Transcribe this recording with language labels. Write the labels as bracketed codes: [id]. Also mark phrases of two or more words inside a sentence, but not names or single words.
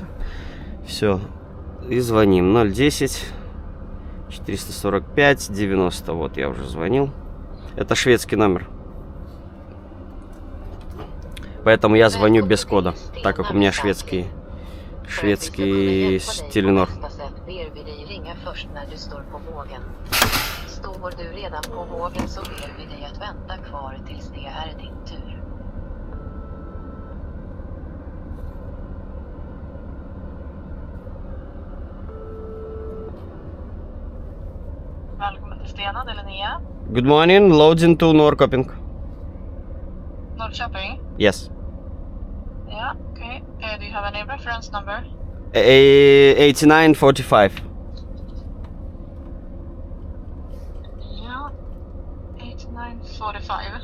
[ru] Все. И звоним. 010 445 90. Вот я уже звонил. Это шведский номер. Поэтому я звоню без кода, так как у меня шведский Теленор. [sv] Står du redan på vågen så ber vi dig att vänta kvar tills det är din tur. Välkommen till Stena, det är Linnea. [en] Good morning, loading to Norrköping. Norrköping? Yes. Yeah, okay. Do you have any reference number? 8945. Yeah, 8945.